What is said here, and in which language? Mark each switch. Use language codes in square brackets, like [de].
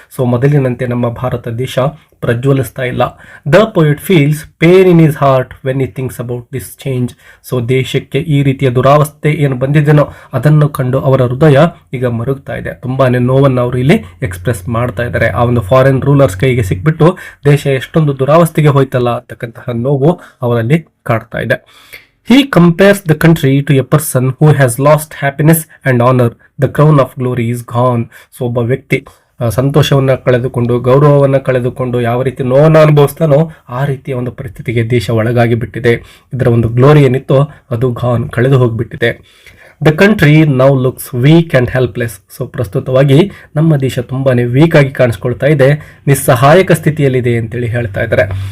[en] so [kn] ಮೊದಲಿನಂತೆ ನಮ್ಮ ಭಾರತ ದೇಶ ಪ್ರಜ್ವಲಿಸ್ತಾ ಇಲ್ಲ. [en] The poet feels pain in his heart when he thinks about this change. [kn] So ದೇಶಕ್ಕೆ ಈ ರೀತಿಯ ದುರಾವಸ್ಥೆ ಏನು ಬಂದಿದೆನೋ ಅದನ್ನು ಕಂಡು ಅವರ ಹೃದಯ ಈಗ ಮರುಗ್ತಾ ಇದೆ. ತುಂಬಾನೇ ನೋವನ್ನು ಅವರು ಇಲ್ಲಿ ಎಕ್ಸ್ಪ್ರೆಸ್ ಮಾಡ್ತಾ ಇದ್ದಾರೆ. ಆ ಒಂದು ಫಾರಿನ್ ರೂಲರ್ಸ್ ಕೈಗೆ ಸಿಕ್ಬಿಟ್ಟು ದೇಶ ಎಷ್ಟೊಂದು ದುರಾವಸ್ಥೆಗೆ ಹೋಯ್ತಲ್ಲ ಅಂತಕ್ಕಂತಹ ನೋವು ಅವರಲ್ಲಿ ಕಾಡ್ತಾ ಇದೆ. [en] He compares the country to a person who has lost happiness and honor. The crown of glory is gone. [kn] So ಒಬ್ಬ ವ್ಯಕ್ತಿ ಸಂತೋಷವನ್ನು ಕಳೆದುಕೊಂಡು ಗೌರವವನ್ನು ಕಳೆದುಕೊಂಡು ಯಾವ ರೀತಿ ನೋವನ್ನು ಅನುಭವಿಸ್ತಾನೋ ಆ ರೀತಿಯ ಒಂದು ಪರಿಸ್ಥಿತಿಗೆ ದೇಶ ಒಳಗಾಗಿ ಬಿಟ್ಟಿದೆ. ಇದರ ಒಂದು ಗ್ಲೋರಿ ಏನಿತ್ತೋ ಅದು ಗಾನ್, ಕಳೆದು ಹೋಗಿಬಿಟ್ಟಿದೆ. [en] The country now looks weak and helpless. [kn] So ಪ್ರಸ್ತುತವಾಗಿ ನಮ್ಮ ದೇಶ ತುಂಬಾನೇ ವೀಕ್ ಆಗಿ ಕಾಣಿಸ್ಕೊಳ್ತಾ ಇದೆ, ನಿಸ್ಸಹಾಯಕ ಸ್ಥಿತಿಯಲ್ಲಿದೆ ಅಂತೇಳಿ ಹೇಳ್ತಾ ಇದ್ದಾರೆ.